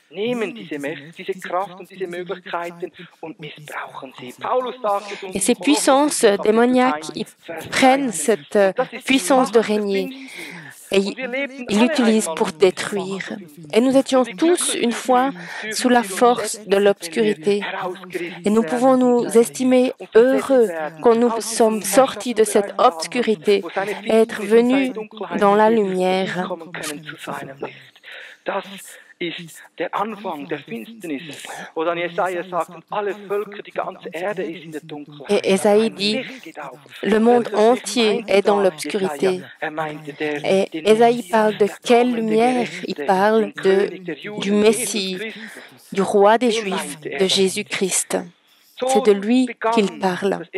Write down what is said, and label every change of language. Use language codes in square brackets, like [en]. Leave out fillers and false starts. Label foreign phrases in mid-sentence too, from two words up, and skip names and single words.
[fr] Et ces puissances démoniaques, ils prennent cette puissance de régner et ils l'utilisent pour détruire. Et nous étions tous une fois sous la force de l'obscurité. Et nous pouvons nous estimer heureux quand nous sommes sortis de cette obscurité et être venus dans la lumière. [de] Ist der Anfang der Finsternis. Oder Jesaja sagt, alle Völker, die ganze Erde ist in der Dunkelheit. [fr] Et Ésaïe dit, le monde entier est dans l'obscurité. Et Ésaïe parle de quelle lumière? Il parle du Messie, du roi des Juifs, de Jésus-Christ. C'est de lui qu'il parle.